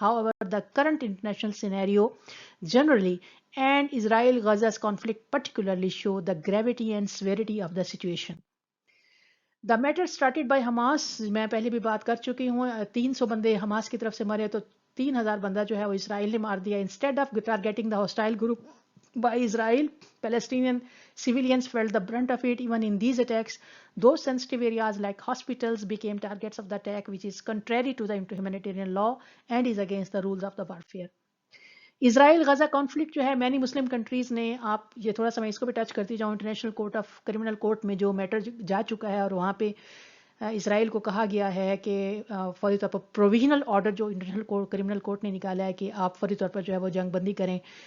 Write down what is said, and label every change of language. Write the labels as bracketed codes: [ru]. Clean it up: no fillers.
[en] However the current international scenario generally and Israel-Gaza's conflict particularly show the gravity and severity of the situation. The matter started by Hamas, [ur] میں پہلے بھی بات کر چکی ہوں. 300 بندے حماس کی طرف سے مرے تو 3000 بندہ جو ہے وہ اسرائیل نے مار دیا. [en] Instead of targeting the hostile group by Israel, Palestinian civilians felt the brunt of it. Even in these attacks, those sensitive areas like hospitals became targets of the attack, which is contrary to the humanitarian law and is against the rules of the warfare. [ur] Israel Gaza conflict جو ہے many Muslim countries نے، آپ یہ تھوڑا سا میں اس کو بھی ٹچ کرتی جاؤں، international court of criminal court میں جو میٹر جا چکا ہے، اور وہاں پہ اسرائیل کو کہا گیا ہے کہ فوری طور پر پروویژنل آرڈر جو انٹرنیشنل کرمنل کورٹ نے نکالا ہے کہ آپ فوری طور پر جو ہے وہ جنگ بندی کریں.